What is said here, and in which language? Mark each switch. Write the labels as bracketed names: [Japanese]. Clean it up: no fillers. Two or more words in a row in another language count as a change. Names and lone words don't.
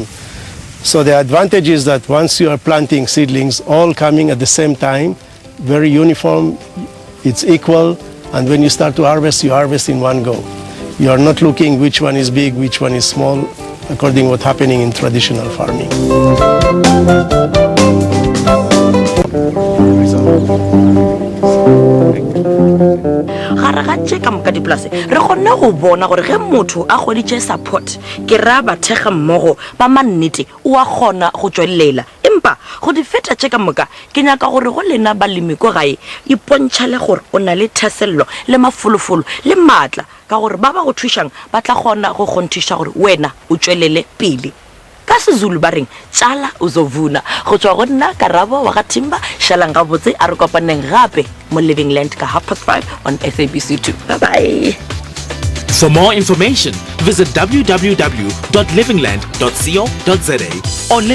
[English] So the advantage is that once you are planting seedlings, all coming at the same time, very uniform, it's equal, and when you start to harvest, you harvest in one go. You are not looking which one is big, which one is small, according to what's happening in traditional farming. [Northern Sotho] Ga re gatše ka moka dipolase re kgonne go bona gore ge motho a goditše support ke ra ba thega mmogo ba mannete o a kgona go tswelela empa go di feta tše ka moka ke nyaka gore go lena balemi ko gae ipontšhale gore o na le thasello le mafolofolo le maatla ka gore ba ba go thušang ba tla kgona go kgonthiša gore wena o tswelele pele ka seZulu ba reng tsala uzovuna go tswa go nna Karabo wa ga Timba shalang ga botse a re kopaneng gape mo Living Land ka 5:30 on SABC2. [English] Bye bye. For more information, visit www.livingland.co.za or